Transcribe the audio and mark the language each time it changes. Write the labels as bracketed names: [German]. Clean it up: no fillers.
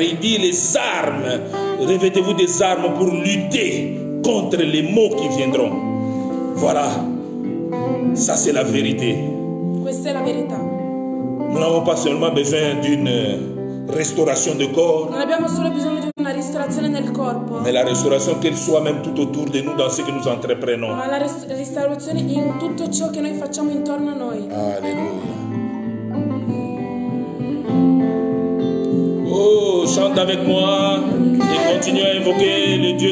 [French] Il dit les armes. Revêtez-vous des armes pour lutter contre les maux qui viendront. Voilà. Ça c'est la vérité. [Italian] Questa è la verità. [French] Nous n'avons pas seulement besoin d'une restauration de corps, [Italian] Non abbiamo solo bisogno di una ristorazione nel corpo, [French] mais la restauration qu'elle soit même tout autour de nous dans ce que nous entreprenons. [Italian] ma la restaurazione in tutto ciò che noi facciamo intorno a noi. [French] Alléluia. Oh, chante avec moi et continue à invoquer le Dieu